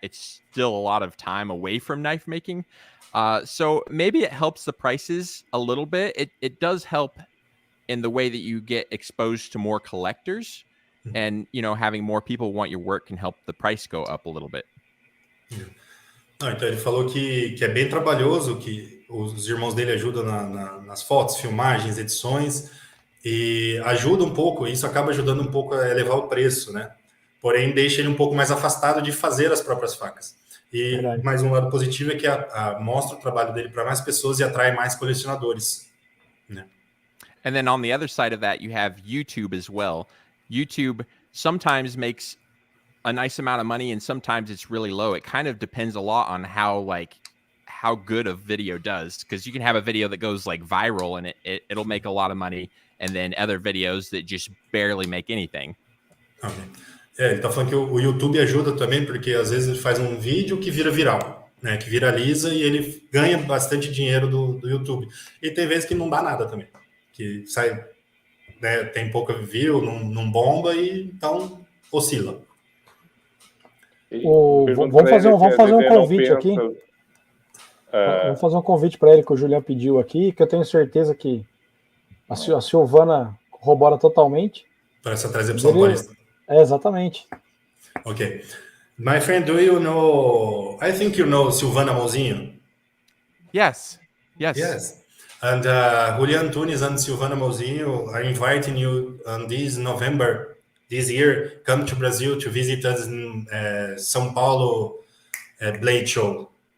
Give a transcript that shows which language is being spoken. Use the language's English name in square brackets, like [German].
[English] It's still a lot of time away from knife making. So maybe it helps the prices a little bit. It does help in the way that you get exposed to more collectors, and having more people want your work can help the price go up a little bit. [Portuguese] Então ele falou que é bem trabalhoso, que os irmãos dele ajudam nas fotos, filmagens, edições, e ajuda um pouco, isso acaba ajudando um pouco a elevar o preço, né? Porém, deixa ele um pouco mais afastado de fazer as próprias facas. E mais um lado positivo é que mostra o trabalho dele para mais pessoas e atrai mais colecionadores, né? [English] And then on the other side of that, you have YouTube as well. YouTube sometimes makes a nice amount of money and sometimes it's really low. It kind of depends a lot on how good a video does, because you can have a video that goes like viral and it'll make a lot of money, and then other videos that just barely make anything. Okay. [Portuguese] Ele tá falando que o YouTube ajuda também, porque às vezes ele faz um vídeo que vira viral, né, que viraliza e ele ganha bastante dinheiro do YouTube. E tem vezes que não dá nada também, que sai, né, tem pouca view, não bomba e então oscila. Vamos fazer um convite aqui. Vamos fazer um convite para ele que o Julian pediu aqui, que eu tenho certeza que a Silvana corrobora totalmente. Parece atrás da opção paulista. Exatamente. [English] Okay. My friend, do you know, I think you know Silvana Mozinho? Yes. And Julian Tunes and Silvana Mozinho are inviting you on this November this year, come to Brazil to visit us in São Paulo Blade Show.